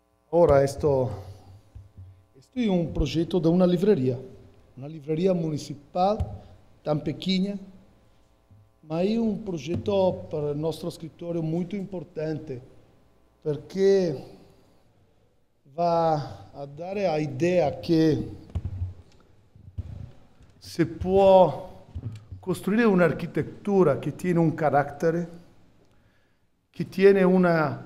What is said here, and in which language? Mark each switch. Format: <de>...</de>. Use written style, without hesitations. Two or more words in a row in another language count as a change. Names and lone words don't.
<it>Ora, questo è un progetto di una</it> <pt>livraria municipal tan pequena,</pt> <it>ma è un progetto per il nostro scrittorio molto importante, perché va a dare l'idea che si può costruire un'architettura che tiene un carattere, che tiene una</it>